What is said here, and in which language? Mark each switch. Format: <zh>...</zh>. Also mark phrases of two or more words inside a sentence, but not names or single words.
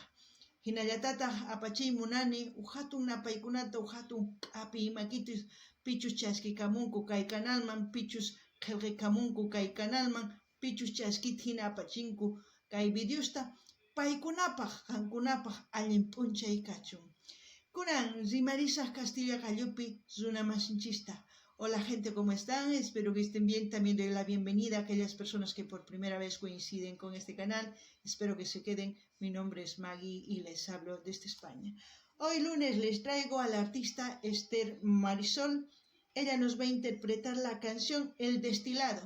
<qu>Hinallatata apachay munani uhatun napaykunata uhatun q'api imakitis pichus chaskikamunku kay kanalman pichus qillqikamunku kay kanalman pichus chaskit hina apachinku kay videosta paykunapaq qankunapaq allin p'unchay kachun. Kunan rimarisaq Castilla Qallupi runa masinchista.</qu> <es>Hola gente, ¿cómo están? Espero que estén bien. También doy la bienvenida a aquellas personas que por primera vez coinciden con este canal. Espero que se queden. Mi nombre es Maggie y les hablo desde España. Hoy lunes les traigo a la artista Esther Marisol. Ella nos va a interpretar la canción El Destilado.</es>